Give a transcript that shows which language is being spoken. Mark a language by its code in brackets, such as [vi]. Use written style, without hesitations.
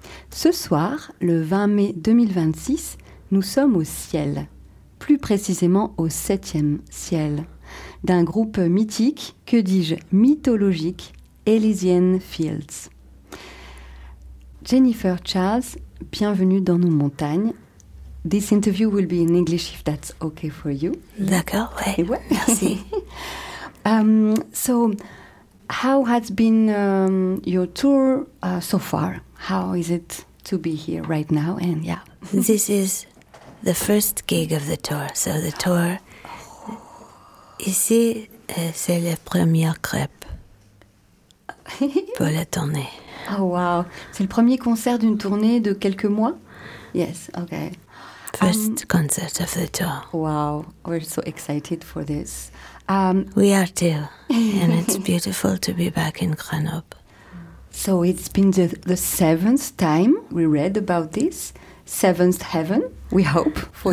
[fr] Ce soir, le 20 mai 2026, nous sommes au ciel, plus précisément au 7e ciel, d'un groupe mythique, que dis-je, mythologique, Elysian Fields. Jennifer Charles, bienvenue dans nos montagnes. [en] This interview will be in English if that's okay for you. [fr] D'accord, ouais. Et ouais. Merci. [en] So, how has been your tour so far? How is it to be here right now? And yeah. This is the first gig of the tour. So the tour, [fr] ici, c'est la première crêpe pour la tournée. [en] Oh, wow. [fr] C'est le premier concert d'une tournée de quelques mois? [en] Yes, okay. First concert of the tour. Wow, we're so excited for this. We are too, and it's beautiful to be back in Grenoble. So it's been the seventh time we read about this. Seventh heaven, we hope, for